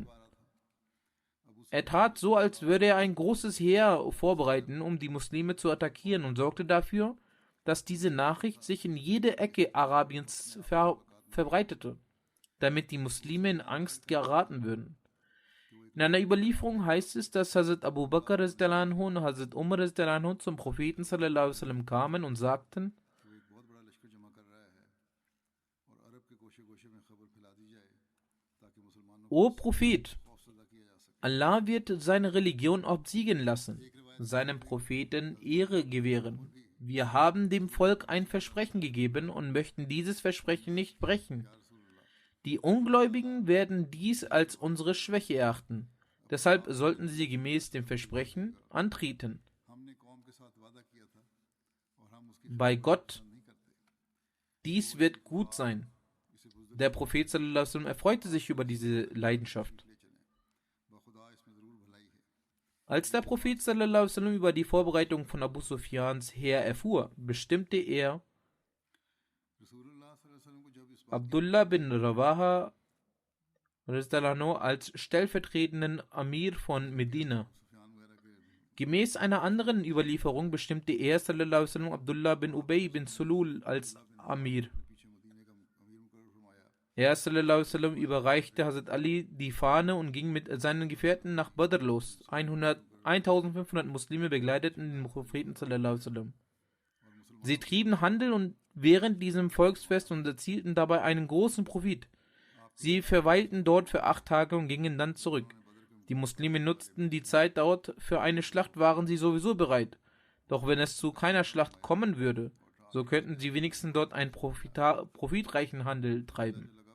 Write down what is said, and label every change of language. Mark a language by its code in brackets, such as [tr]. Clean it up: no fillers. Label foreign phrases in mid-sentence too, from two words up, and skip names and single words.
[de] Er tat so, als würde er ein großes Heer vorbereiten, um die Muslime zu attackieren, und sorgte dafür, dass diese Nachricht sich in jede Ecke Arabiens verbreitete, damit die Muslime in Angst geraten würden. In einer Überlieferung heißt es, dass Hazrat Abu Bakr [ar] رضي الله عنه [de] und Hazrat Umar [ar] رضي الله عنه [de] zum Propheten [ar] صلى الله عليه وسلم [de] kamen und sagten: O Prophet, Allah wird seine Religion obsiegen lassen, seinem Propheten Ehre gewähren. Wir haben dem Volk ein Versprechen gegeben und möchten dieses Versprechen nicht brechen. Die Ungläubigen werden dies als unsere Schwäche erachten. Deshalb sollten sie gemäß dem Versprechen antreten. Bei Gott, dies wird gut sein. Der Prophet [ar] صلى الله عليه وسلم [de] erfreute sich über diese Leidenschaft. Als der Prophet [ar] صلى الله عليه وسلم [de] über die Vorbereitung von Abu Sufyans Heer erfuhr, bestimmte er Abdullah bin Rawaha als stellvertretenden Amir von Medina. Gemäß einer anderen Überlieferung bestimmte er [ar] صلى الله عليه وسلم [de] Abdullah bin Ubay bin Sulul als Amir. Er [ar] صلى الله عليه وسلم [de] überreichte Hazrat Ali die Fahne und ging mit seinen Gefährten nach Badr los. 1500 Muslime begleiteten den Propheten [ar] صلى الله عليه وسلم. [de] Sie trieben Handel und während diesem Volksfest und erzielten dabei einen großen Profit. Sie verweilten dort für 8 Tage und gingen dann zurück. Die Muslime nutzten die Zeit dort, für eine Schlacht waren sie sowieso bereit. Doch wenn es zu keiner Schlacht kommen würde, so könnten sie wenigstens dort einen profitreichen Handel treiben.